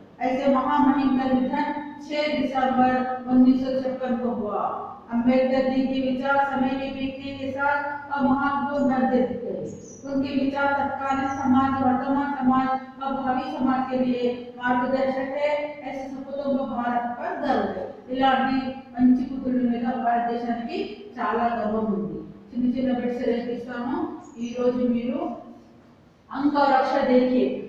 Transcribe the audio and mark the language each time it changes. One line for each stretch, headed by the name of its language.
Hindi: ऐसे महामहिम का निधन 6 दिसंबर 1956 को हुआ। अंबेडकर जी के विचार समय के बीतने के साथ अब महत्वपूर्ण बनते गए। उनके विचार तत्कालीन समाज, वर्तमान समाज और भावी समाज के लिए मार्गदर्शक है। ऐसे सपूतों को भारत पर गर्व है।
Telugu: इलांటి మంచి పుత్రుల మీద భారతదేశానికి చాలా గర్వం ఉంది। చిన్న చిన్న బిట్స్ రేపిస్తాను। ఈ రోజు మీరు
Hindi: अंक और अक्षर देखिए।